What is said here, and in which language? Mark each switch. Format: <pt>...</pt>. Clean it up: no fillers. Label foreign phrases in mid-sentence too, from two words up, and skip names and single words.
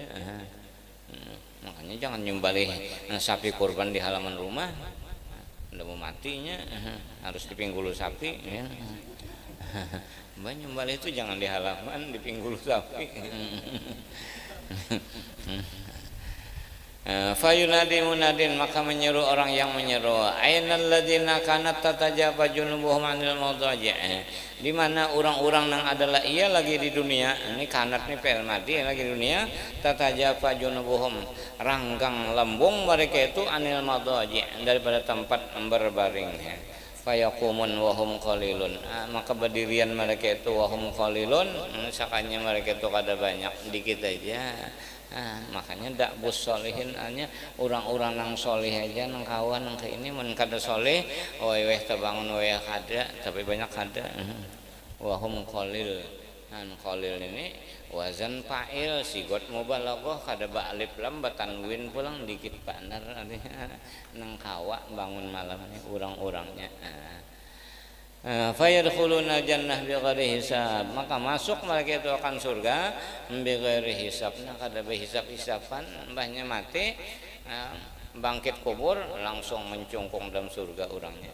<bjn>Makanya jangan nyembelih sapi kurban di halaman rumah, udah mau matinya harus di pinggul sapi ya. Mbak nyembelih itu jangan di halaman, di pinggul sapi.</bjn> <ar>فينادي مناد,</ar> <bjn>maka menyeru orang yang menyeru,</bjn> <ar>أين الذين كانت تتجافى جنوبهم عن المضاجع'.</ar> <bjn>Di mana orang-orang yang adalah ia lagi di dunia, ini kanat nih</bjn> <ar>فعل ماضي</ar> <bjn>lagi di dunia,</bjn> <ar>تتجافى جنوبهم,</ar> <bjn>ranggang lembung mereka itu</bjn> <ar>عن المضاجع',</ar> <bjn>daripada tempat berbaring.</bjn> <ar>فيقومون وهم قليلون,</ar> <bjn>maka berdirian mereka itu</bjn> <ar>وهم قليلون,</ar> <bjn>sakanya mereka itu kada banyak, dikit aja. Makanya dak bus solihin hanya orang-orang nang solih aja nang kawan nang ke ini mun kada solih weh terbangun weh kada tapi banyak kada.</bjn> <ar>وهم قليل,</ar> <bjn>qalil ini</bjn> <ar>وزن فعيل صيغة مبالغة</ar> <bjn>kada ba</bjn> <ar>ألف لام</ar> <bjn>batanwin pulang dikit panar nang kawa bangun malam ini orang-orangnya.</bjn> <ar>فيدخلون الجنة بغير حساب,</ar> <bjn>maka masuk mereka itu akan surga</bjn> <ar>بغير حساب,</ar> <bjn>kada hisab-hisaban, mbahnya mati bangkit kubur langsung mencungkung dalam surga orangnya.</bjn>